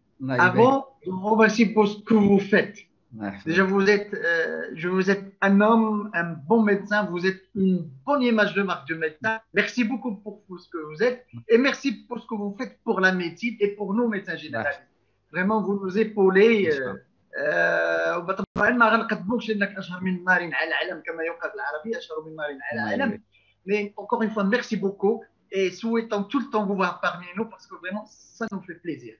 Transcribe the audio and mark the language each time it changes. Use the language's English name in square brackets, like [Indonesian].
[French] Avant de vous remercier pour ce que vous faites. Déjà, vous êtes un homme, un bon médecin, vous êtes une bonne image de marque de médecin. Merci beaucoup pour ce que vous êtes et merci pour ce que vous faites pour la médecine et pour nous, médecins généralistes. Vraiment, vous nous épaulez. [Arabic] وطبعا ما غنقدموكش انك اشهر من مارين على العالم كما يقال بالعربيه اشهر من مارين على العالم. [French] Mais encore une fois, merci beaucoup et souhaitons tout le temps vous voir parmi nous parce que vraiment ça nous fait plaisir.